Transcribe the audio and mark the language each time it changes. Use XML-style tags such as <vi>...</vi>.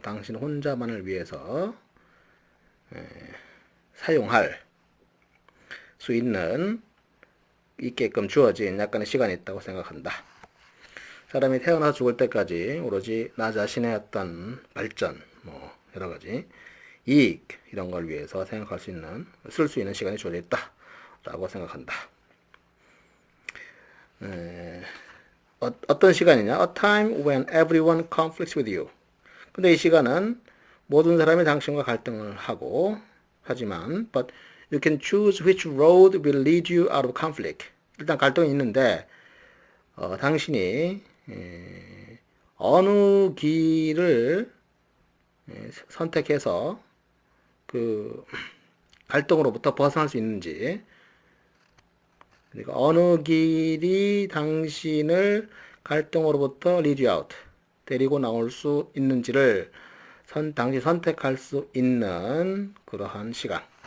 <ko>당신 혼자만을 위해서 사용할 수 있게끔 주어진 약간의 시간이 있다고 생각한다. 사람이 태어나서 죽을 때까지 오로지 나 자신의 어떤 발전, 뭐 여러 가지 이익 이런 걸 위해서 생각할 수 있는, 쓸 수 있는 시간이 주어져 있다라고 생각한다. 어떤 시간이냐?</ko> <en>A time when everyone conflicts with you.</en> <ko>근데 이 시간은 모든 사람이 당신과 갈등을 하지만</ko> <en>but you can choose which road will lead you out of conflict.</en> <ko>일단 갈등이 있는데 당신이 어느 길을 선택해서 그 갈등으로부터 벗어날 수 있는지, 그러니까 어느 길이 당신을 갈등으로부터</ko> <en>lead you out,</en> <ko>데리고 나올 수 있는지를 당신이 선택할 수 있는 그러한 시간.</ko>